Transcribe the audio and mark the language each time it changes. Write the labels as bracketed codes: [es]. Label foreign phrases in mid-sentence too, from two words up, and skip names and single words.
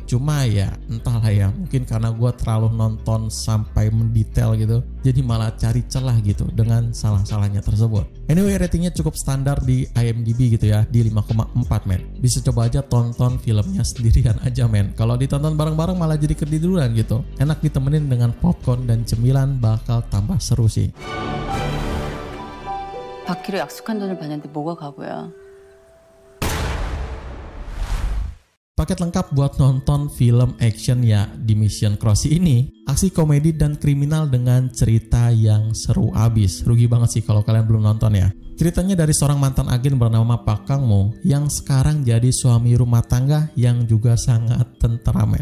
[id] Cuma ya entahlah ya, mungkin karena gue terlalu nonton sampai mendetail gitu, jadi malah cari celah gitu dengan salah-salahnya tersebut. Anyway, ratingnya cukup standar di IMDb gitu ya, di 5,4 men. Bisa coba aja tonton filmnya sendirian aja men. Kalau ditonton bareng-bareng malah jadi ketiduran gitu. Enak ditemenin dengan popcorn dan cemilan, bakal tambah seru sih. [ko] 받기로 약속한 돈을 받는데 뭐가 가고야. [id] Paket lengkap buat nonton film action ya di Mission Crossing ini. Aksi komedi dan kriminal dengan cerita yang seru abis. Rugi banget sih kalau kalian belum nonton ya. Ceritanya dari seorang mantan agen bernama Park Kang-mo yang sekarang jadi suami rumah tangga yang juga sangat temperamen.